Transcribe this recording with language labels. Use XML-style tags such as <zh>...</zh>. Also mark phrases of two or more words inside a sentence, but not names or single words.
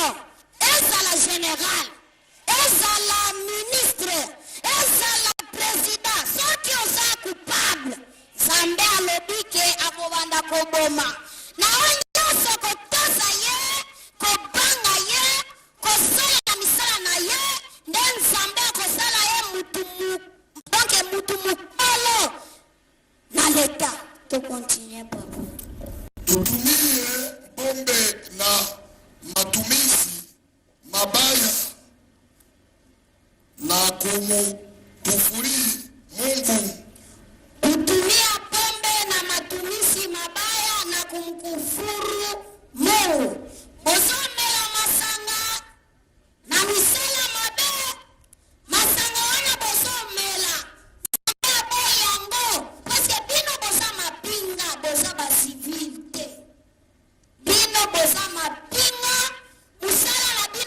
<ln>ezala général ezala ministre ezala président soki oza coupable nzambe alobi ke akobanda koboma na yo nyonso kotosa ye kobanga ye kosala na misala na ye nde nzambe akosala ye mutu mukolo na leta tokontinue papa</ln> <sw>tutumie pombe na matumizi mabaya na kumkufuri Mungu. Kutumia pombe na matumizi mabaya na kumkufuru Mungu.</sw> <ln>Bozomela masanga na misela mabe masanga wana bozomela na boy yango</ln> <fr>parce que</fr> <ln>bino boza mapinga boza ba civilité bino boza mapinga musala na bino</ln>